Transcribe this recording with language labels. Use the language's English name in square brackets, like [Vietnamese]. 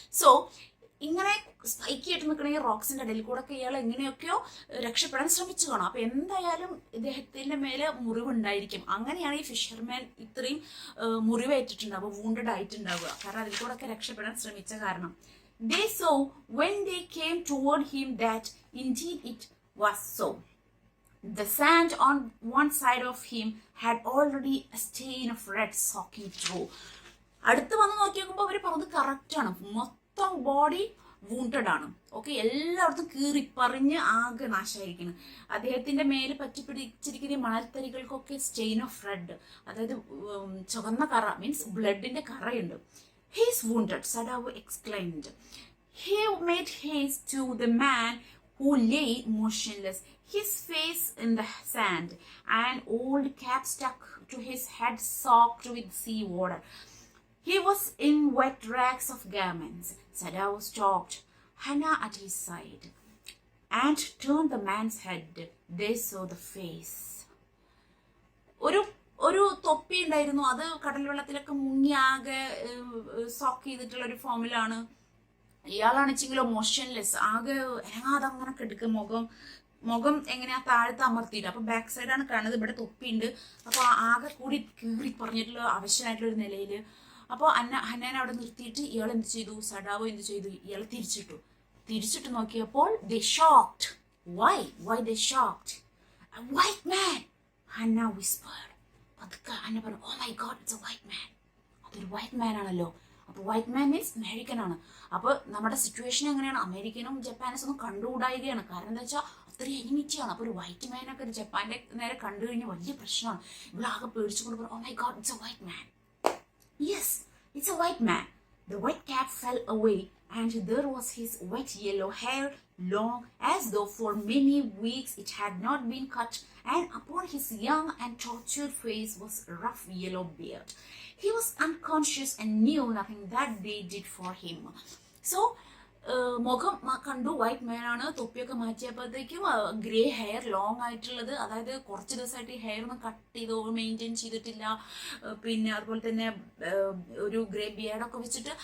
[Malayalam] So ഇങ്ങനെ spiky ആയിട്ട് നിൽക്കണ ഈ റോക്സിന്റെ ഇടയിൽ കൂടെ ഒക്കെ ഇയാൾ എങ്ങനെയൊക്കെയോ രക്ഷപ്പെടാൻ ശ്രമിച്ചു കാണാം. അപ്പൊ എന്തായാലും ഇദ്ദേഹത്തിന്റെ മേലെ മുറിവുണ്ടായിരിക്കും. അങ്ങനെയാണ് ഈ ഫിഷർമാൻ ഇത്രയും മുറിവേറ്റിട്ടുണ്ടാവുക, വൂണ്ടഡ് ആയിട്ടുണ്ടാവുക, കാരണം അതിൽ കൂടെ ഒക്കെ രക്ഷപ്പെടാൻ ശ്രമിച്ച കാരണം. [English] They saw when they came toward him that indeed it was so. The sand on one side of him had already a stain of red soaking through. [Malayalam] അടുത്ത് വന്ന് നോക്കി നോക്കുമ്പോൾ അവർ പറഞ്ഞത് കറക്റ്റാണ്, മൊത്തം ബോഡി വൂണ്ടഡ് ആണ്. ഓക്കെ, എല്ലായിടത്തും കീറിപ്പറിഞ്ഞ് ആകെ നാശമായിരിക്കുന്നു. അദ്ദേഹത്തിന്റെ മേലെ പറ്റിപ്പിടിച്ചിരിക്കുന്ന മണൽത്തരികൾക്കൊക്കെ [English] stain of red, [Malayalam] അതായത് ചുവന്ന കറ, means ബ്ലഡിന്റെ കറയുണ്ട്. [English] He is wounded, Sadao exclaimed. He made haste to the man who lay motionless, his face in the sand, an old cap stuck to his head soaked with sea water. He was in wet rags of garments. Sadao stopped, Hannah at his side, and turned the man's head. They saw the face. [Malayalam] ഒരു തൊപ്പി ഉണ്ടായിരുന്നു, അത് കടൽ വെള്ളത്തിലൊക്കെ മുങ്ങി ആകെ soak ചെയ്തിട്ടുള്ള ഒരു ഫോമിലാണ്. ഇയാളാണെച്ചെങ്കിലോ മോഷൻലെസ്, ആകെ അനങ്ങാതെ അങ്ങനെ കിടക്കുക, മുഖം എങ്ങനെയാ താഴത്ത് അമർത്തിയിട്ട്. അപ്പൊ ബാക്ക് സൈഡാണ് കാണുന്നത്, ഇവിടെ തൊപ്പിയുണ്ട്. അപ്പൊ ആകെ കൂടി കീറി പറഞ്ഞിട്ടുള്ള അവശനായിട്ടുള്ള ഒരു നിലയില്. അപ്പോൾ ഹന്നാനെ അവിടെ നിർത്തിയിട്ട് ഇയാൾ എന്ത് ചെയ്തു, സഡാവോ എന്ത് ചെയ്തു, ഇയാളെ തിരിച്ചിട്ട് നോക്കിയപ്പോൾ [English] they shocked. Why they shocked? A white man, Hannah whispered. [Malayalam] അതൊക്കെ അന്ന പറഞ്ഞു, [English] Oh my god, it's a white man. [Malayalam] അതൊരു വൈറ്റ് മാൻ ആണല്ലോ. അപ്പോൾ വൈറ്റ് മാൻ മീൻസ് അമേരിക്കൻ ആണ്. അപ്പോൾ നമ്മുടെ സിറ്റുവേഷൻ എങ്ങനെയാണ്, അമേരിക്കനും ജപ്പാനീസും ഒന്നും കണ്ടുകൂടായികയാണ്. കാരണം എന്താ വെച്ചാൽ അത്രയും എനിമിറ്റിയാണ്. അപ്പോൾ ഒരു വൈറ്റ് മാനൊക്കെ ഒരു ജപ്പാന്റെ നേരെ കണ്ടു കഴിഞ്ഞാൽ വലിയ പ്രശ്നമാണ്. ഇവിടെ ആകെ പേടിച്ചുകൊണ്ട് പറഞ്ഞു, [English] Oh my god, it's a white man. Yes, it's a white man. The white cap fell away, and there was his wet yellow hair, long as though for many weeks it had not been cut, and upon his young and tortured face was a rough yellow beard. He was unconscious and knew nothing that they did for him. [Malayalam] So, മുഖം കണ്ടു, white മാൻ ആണ്. തൊപ്പിയൊക്കെ മാറ്റിയപ്പോഴത്തേക്കും grey hair, long ആയിട്ടുള്ളത്, അതായത് കുറച്ച് ദിവസമായിട്ട് ഈ hair ഒന്നും cut ചെയ്തോ മെയിൻറ്റെയിൻ ചെയ്തിട്ടില്ല. പിന്നെ അതുപോലെ തന്നെ ഒരു ഗ്രേ ബിയർഡൊക്കെ വെച്ചിട്ട്.